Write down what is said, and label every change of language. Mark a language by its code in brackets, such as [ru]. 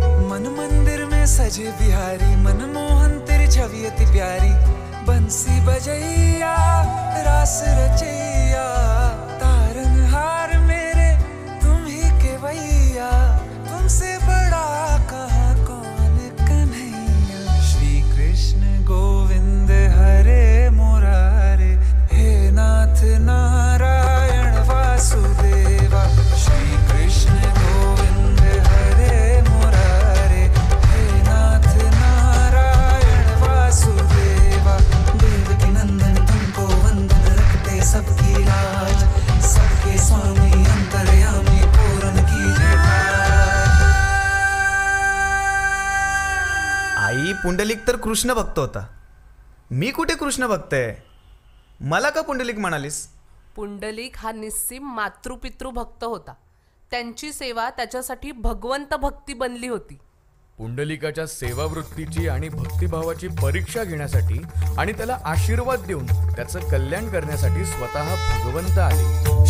[hi] मन मंदिर में सजे बिहारी, मनमोहन तेरी छवि अति प्यारी. बंसी बजैया रास रचैया, तारनहार मेरे तुम ही केवैया. तुमसे बड़ा कहाँ कौन कन्हैया. श्री कृष्ण गोविंद हरे मुरारे, हे नाथ नारायण वासुदेवा. श्री कृष्ण गोविंद हरे मुरारे, हे नाथ नारायण वासुदेवा. देवकी नंदन तुमको वंदन, रखते सबकी लाज. सबके स्वामी अंतर्यामी, पूर्ण कीजिए काज. [mr] आई, पुंडलिक तर कृष्ण भक्त होता. मी कुठे कृष्ण भक्त आहे? मला का पुंडलिक म्हणालीस? पुंडलिक हा निस्सीम मातृपितृ भक्त होता. त्यांची सेवा त्याच्यासाठी भगवंत भक्ती बनली होती. पुंडलिकाच्या सेवावृत्तीची आणि भक्तिभावाची परीक्षा घेण्यासाठी आणि त्याला आशीर्वाद देऊन त्याचं कल्याण करण्यासाठी स्वतः भगवंत आले.